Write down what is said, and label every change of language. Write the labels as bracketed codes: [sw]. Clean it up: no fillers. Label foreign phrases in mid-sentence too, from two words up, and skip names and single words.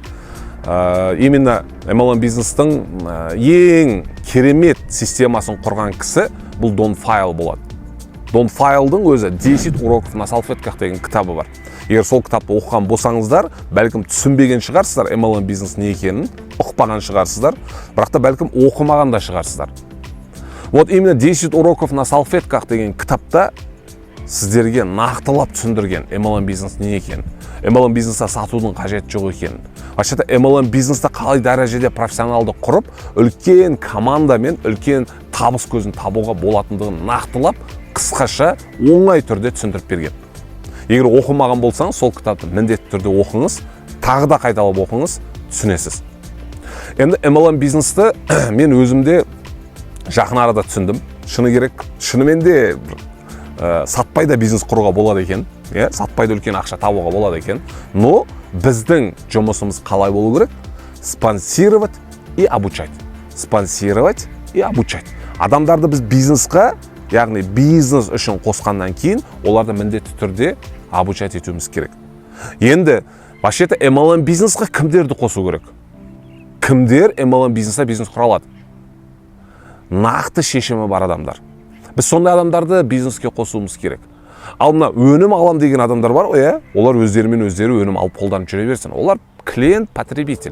[kk] Именно MLM бизнестің ең керемет системасын құрған кісі бұл Дон Файл болады. Дон Файлдың өзі 10 уроков на салфетках деген кітабы бар. Егер сол кітапты оқыған болсаңыздар, бәлкім түсінбеген шығарсыздар MLM бизнес не екенін, ұқпаған шығарсыздар, бірақ та бәлкім оқымаған да шығарсыздар. [ru] Вот именно [kk] 10 уроков на салфетках деген кітапта сіздерге нақтылап түсіндірген MLM бизнес не екен, MLM бизнесті сатудың қажеті жоқ екенін. Вообще-то MLM бизнесті қалай дәрежеде профессионалды құрып, үлкен командамен үлкен табыс көзін табуға болатындығын нақтылап, қысқаша оңай түрде түсіндіріп берген. Егер оқымаған болсаңыз, сол кітапты міндетті түрде оқыңыз, тағы да қайталап оқыңыз, түсінесіз. Енді MLM бизнесті мен өзімде жақын арада түсіндім. Шыны керек, шынымен де сатпай да бизнес құруға болады екен, сатпай да үлкен ақша табуға болады екен. Но біздің жұмысымыз қалай болу керек? [ru] Спонсировать и обучать. Спонсировать и обучать. [kk] Адамдарды біз бизнесқа, яғни бизнес үшін қосқаннан кейін, оларды міндетті түрде обучать етуіміз керек. Енді, вообще-то MLM бизнесқа кімдерді қосу керек? Кімдер MLM бизнесқа бизнес құра алады? Нақты шешімі бар адамдар. Біз сондай адамдарды бизнеске қосуымыз керек. Ал мына өнім алам деген адамдар бар ғой, олар өздерімен өздері өнім алып қолданып жүре берсін. Олар клиент, потребитель.